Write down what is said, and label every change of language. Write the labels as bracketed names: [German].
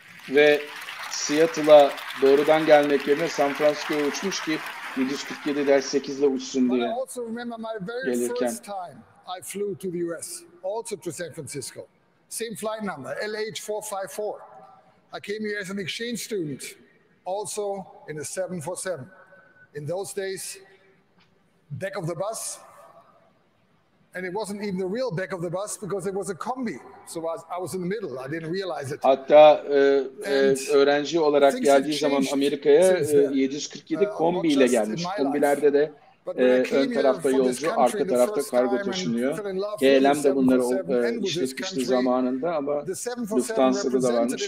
[Turkish] Ve Seattle'a doğrudan gelmek yerine San Francisco'ya uçmuş ki 747-8 ile uçsun diye gelirken. [English] I flew to the US, also to San Francisco. Same flight number, LH454. I came here as an exchange student, also in a 747. In those days, back of the bus, and it wasn't even the real back of the bus because it was a combi. So I was in the middle. I didn't realize it. [Turkish] Hatta öğrenci olarak geldiği zaman Amerika'ya 747 kombi ile gelmiş. Kombilerde de ön tarafta yolcu, arka tarafta kargo taşınıyor. KLM de bunları işletmişti zamanında ama Lufthansa'da da varmış.